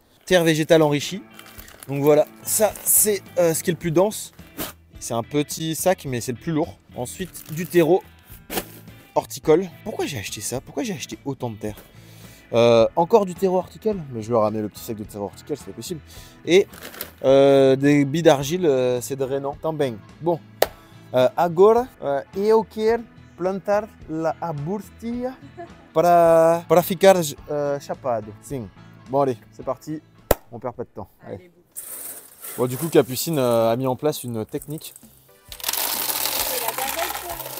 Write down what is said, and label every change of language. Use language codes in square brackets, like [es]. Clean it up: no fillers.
[fr] Terre végétale enrichie. Donc voilà, ça c'est ce qui est le plus dense. C'est un petit sac, mais c'est le plus lourd. Ensuite, du terreau horticole. Pourquoi j'ai acheté ça? Pourquoi j'ai acheté autant de terre? Encore du terreau horticole, mais je vais ramener le petit sac de terreau horticole, c'est pas possible. Et des billes d'argile, c'est drainant também. [pt] Bon, agora eu quero plantar a burstia para ficar chapado. Sim. [fr] Bon allez, c'est parti, on perd pas de temps. Allez. Bon, du coup, Capucine a mis en place une technique. C'est la gazelle.